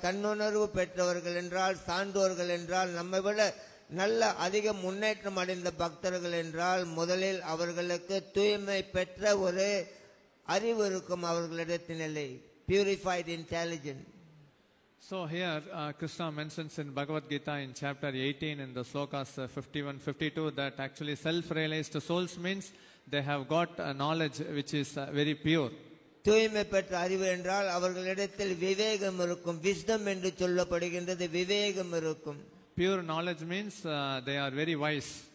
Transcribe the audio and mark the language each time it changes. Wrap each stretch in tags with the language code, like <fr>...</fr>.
<ta>தன்னுணர்வு பெற்றவர்கள் என்றால், சான்றோர்கள் என்றால், நம்மை விட நல்ல அதிக முன்னேற்றம் அடைந்த பக்தர்கள் என்றால் முதலில் அவர்களுக்கு தூய்மை பெற்ற ஒரு அறிவு இருக்கும் அவர்களிடத்திலே,</ta> <en>purified intelligence. So here Krishna mentions in Bhagavad Gita in chapter 18 in the slokas 51-52 that actually self-realized souls means they have got a knowledge which is very pure.</en> <ta>தூய்மை பெற்ற அறிவு என்றால் அவர்களிடத்தில் விவேகம் இருக்கும். wisdom என்று சொல்லப்படுகின்றது, விவேகம் இருக்கும்.</ta> <en>Pure knowledge means they are very wise.</en>